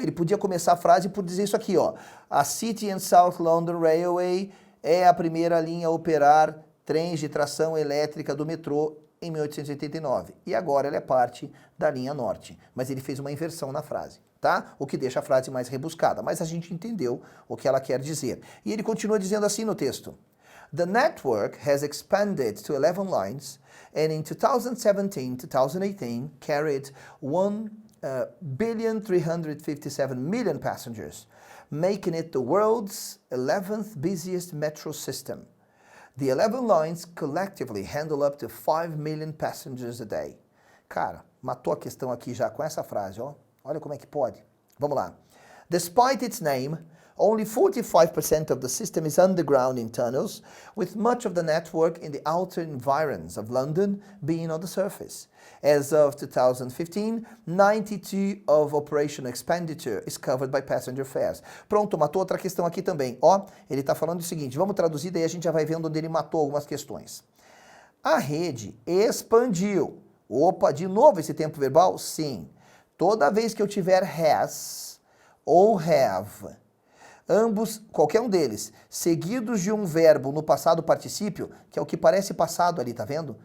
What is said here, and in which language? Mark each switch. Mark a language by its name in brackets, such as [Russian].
[Portuguese] Ele podia começar a frase por dizer isso aqui, ó. A City and South London Railway é a primeira linha a operar trens de tração elétrica do metrô em 1889. E agora ela é parte da linha norte. Mas ele fez uma inversão na frase. Tá? O que deixa a frase mais rebuscada, mas a gente entendeu o que ela quer dizer. E ele continua dizendo assim no texto: [English] The network has expanded to 11 lines and in 2017-2018 carried 1,357 billion passengers, making it the world's 11th busiest metro system. The 11 lines collectively handle up to 5 million passengers a day. [Portuguese] Cara, matou a questão aqui já com essa frase, ó. Olha como é que pode. Vamos lá. [English] Despite its name, only 45% of the system is underground in tunnels, with much of the network in the outer environs of London being on the surface. As of 2015, 92% of operational expenditure is covered by passenger fares. [Portuguese] Pronto, matou outra questão aqui também. Ó, ele está falando o seguinte, vamos traduzir, daí a gente já vai vendo onde ele matou algumas questões. A rede expandiu. Opa, de novo esse tempo verbal? Sim. Toda vez que eu tiver has ou have, ambos, qualquer um deles, seguidos de um verbo no passado particípio, que é o que parece passado ali, tá vendo?